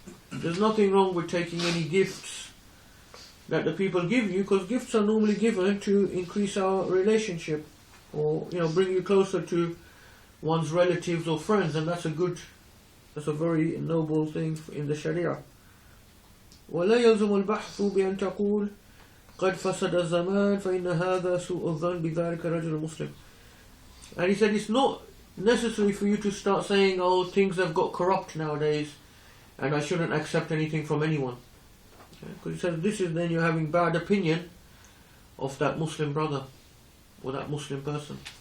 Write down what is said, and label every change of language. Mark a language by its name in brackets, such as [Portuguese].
[English] There's nothing wrong with taking any gifts that the people give you, because gifts are normally given to increase our relationship, or, you know, bring you closer to one's relatives or friends, and that's a very noble thing in the Sharia. [Arabic] ولا يلزم البحث بأن تقول قد فسد الزمان فإن هذا سوء الظن بذلك رجل مسلم. [English] And he said it's not necessary for you to start saying, oh, things have got corrupt nowadays and I shouldn't accept anything from anyone. Because he said this is then you're having bad opinion of that Muslim brother or that Muslim person.